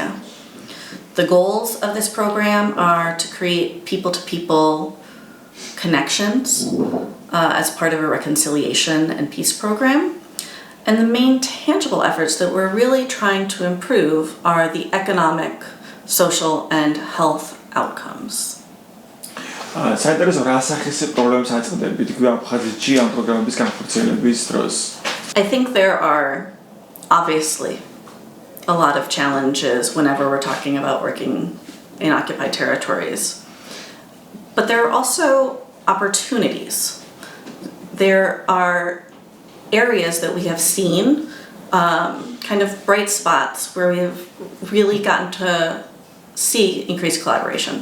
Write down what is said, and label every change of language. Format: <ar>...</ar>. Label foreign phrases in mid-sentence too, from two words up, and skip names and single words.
<en>The goals of this program are to create people-to-people connections as part of a reconciliation and peace program. And the main tangible efforts that we're really trying to improve are the economic, social, and health outcomes.</en> <ka>საინტერესო რა სახის პრობლემებს აწყდებით აფხაზეთში ამ პროგრამების განხორციელების დროს?</ka> <en>I think there are obviously a lot of challenges whenever we're talking about working in occupied territories. But there are also opportunities. There are areas that we have seen, kind of bright spots where we have really gotten to see increased collaboration.</en>